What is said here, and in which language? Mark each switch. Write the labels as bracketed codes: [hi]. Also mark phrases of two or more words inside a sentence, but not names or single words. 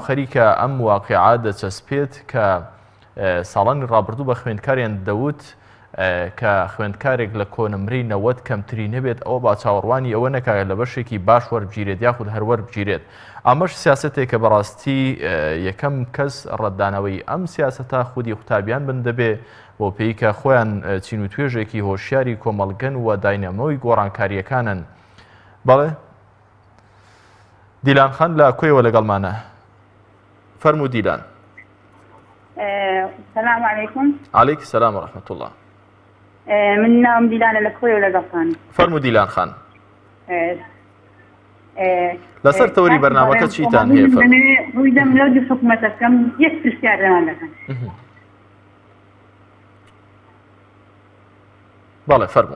[ckb] خەریکە ئەم واقعا دەچەسپێت کە ساڵانی ڕابردوو بە خوێندکاریان دەوت کە خوێندکارێک لە کۆنمرەی 90 کەمتری نەبێت ئەوە با چاوەڕوانی ئەوە نەکات لە بەشێکی باش وەربگیرێت یاخود هەروەر بگیرێت ئەمەش سیاسەتێک کە بەڕاستی یەکەم کەس ڕەتدانەوەی ئەم سیاسەتە خودی قوتابیان بن دەبێ بۆ پێی کە خۆیان چین و توێژێکی هۆشیاری کۆمەڵگەن و داینەمەوەی گۆڕانکاریەکانن. بەڵێ دیلان خان لە کوێوە لەگەڵمانە فەرموو دیلان. [ar] سلام علیکم. علیک سلام و رحمة الله. [ckb] من نام دیلانە لە کوێوە لەگەڵتان. فەرموو دیلان خان. لەسەر تەوەری بەرنامەکە چیتان هەیە؟ ڕووی دەم لەو دوو حکومەتەکەم یەک پرسیار لەمان دەکەن. بەڵێ فەرموو.